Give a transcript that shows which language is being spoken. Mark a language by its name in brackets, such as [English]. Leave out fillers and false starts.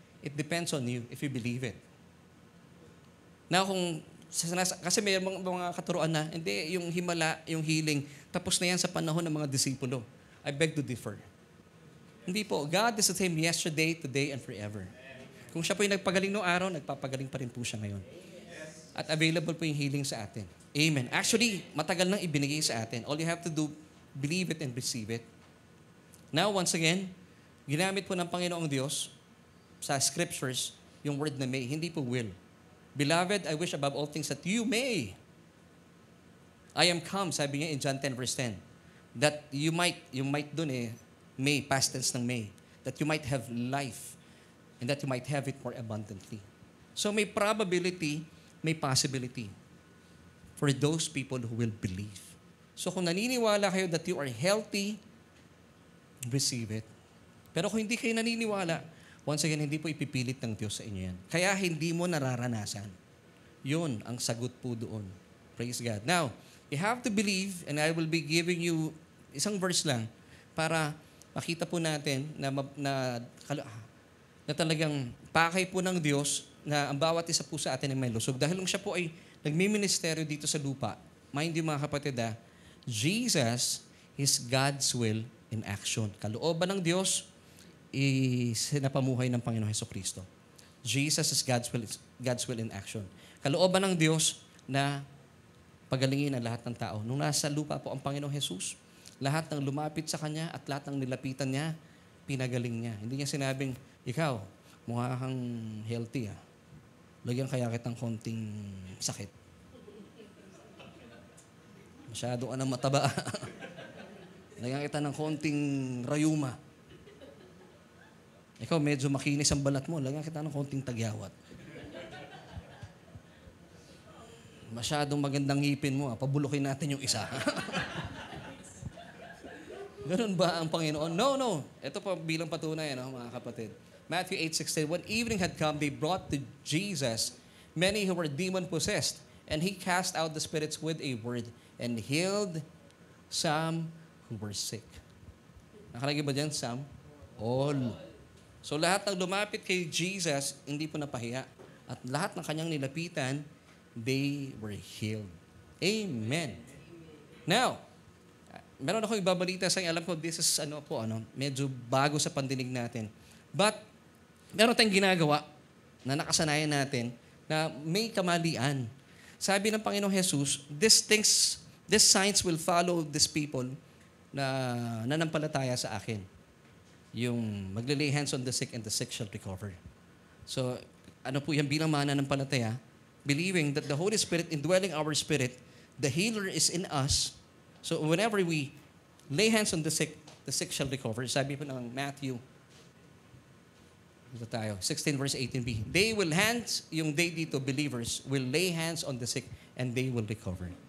[English] It depends on you if you believe it. [Filipino] Now, kasi may mga katuruan na, hindi, yung himala, yung healing, tapos na yan sa panahon ng mga disipulo. [English] I beg to differ. [Filipino] Hindi po. [English] God is the same yesterday, today, and forever. [Filipino] Kung siya po yung nagpagaling noong araw, nagpapagaling pa rin po siya ngayon. At available po yung healing sa atin. Amen. Actually, matagal nang ibinigay sa atin. [English] All you have to do, believe it and receive it. Now, once again, [Filipino] ginamit po ng Panginoong Diyos sa [English] scriptures yung word na may, hindi po will. Beloved, I wish above all things that you may. I am come, [Filipino] sabi niya [English] in John 10 verse 10. That you might dun may, past tense ng may. That you might have life and that you might have it more abundantly. So may probability, may possibility for those people who will believe. So [Filipino] kung naniniwala kayo [English] that you are healthy, receive it. [Filipino] Pero kung hindi kayo naniniwala, once again, hindi po ipipilit ng Diyos sa inyo yan. Kaya hindi mo nararanasan. Yun ang sagot po doon. Praise God. Now, [English] you have to believe, and I will be giving you [Filipino] isang verse lang para makita po natin na talagang pakay po ng Diyos na ang bawat isa po sa atin ay may lusog. Dahil kung siya po ay nagmi-ministeryo dito sa lupa, mind you mga kapatid, [English] Jesus is God's will in action. [Filipino] Kalooban ng Diyos, sinapamuhay ng Panginoong Hesukristo. [English] Jesus is God's will in action. [Filipino] Kalooban ng Diyos na pagalingin ang lahat ng tao. Nung nasa lupa po ang Panginoong Jesus, lahat ng lumapit sa Kanya at lahat ng nilapitan niya, pinagaling niya. Hindi niya sinabing, ikaw, mukha kang healthy. Lagyan kaya kitang konting sakit. Masyado ka ng mataba. Lagyan kita ng konting rayuma. Ikaw, medyo makinis ang balat mo. Lagyan kita ng konting tagyawat. Masyadong magandang ngipin mo. Pabulukin natin yung isa. Ganun ba ang Panginoon? No. Ito pa bilang patunay, mga kapatid. [English] Matthew 8:16, when evening had come, they brought to Jesus many who were demon-possessed, and He cast out the spirits with a word and healed some who were sick. [Filipino] Nakalagay ba dyan, some? All. So lahat ng lumapit kay Jesus, hindi po napahiya. At lahat ng kanyang nilapitan, [English] they were healed. [Filipino] Amen. Now, meron akong ibabalita sa inyo. Alam ko, this is medyo bago sa pandinig natin. But, meron tayong ginagawa na nakasanayan natin na may kamalian. Sabi ng Panginoong Jesus, [English] these signs will follow these people [Filipino] na nanampalataya sa akin. [English] Yung maglilay hands on the sick and the sick shall recover. [Filipino] So, ano po yan bilang mga nanampalataya? [English] Believing that the Holy Spirit indwelling our spirit, the healer is in us. So, whenever we lay hands on the sick shall recover. [Filipino] Sabi po ng Matthew 16 verse 18b. [English] Yung they dito, believers, will lay hands on the sick and they will recover.